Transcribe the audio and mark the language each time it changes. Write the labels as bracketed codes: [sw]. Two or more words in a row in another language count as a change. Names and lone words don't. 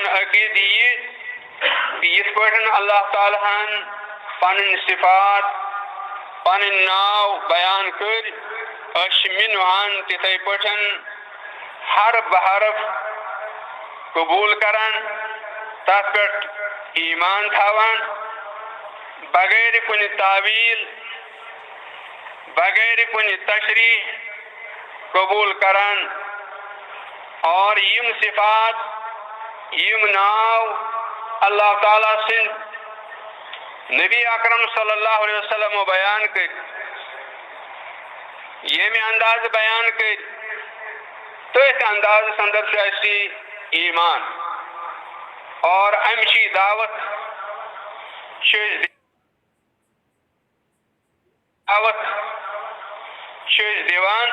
[ks] عقید یہ یت پٲٹھۍ اللہ تعالیٰ ہن پنٕنۍ صفات پنٕنۍ ناو بیان کر مِنوان تِتھَے پٲٹھۍ حرف بحرف قبوٗل کران، تتھ پٮ۪ٹھ ایمان تھاوان، بغیر کُنہِ تعویل بغیر کُنہِ تشریح قبوٗل کران. اور یم صفات یم ناو اللہ تعالیٰ سند نبی اکرم [ar] صلی اللہ علیہ وسلم [ks] بیان کر یمہِ انداز بیان کر تٔتھۍ انداز اندر چھُ اَسہِ ایمان. اور امچی دعوت چھِ أسۍ دِوان.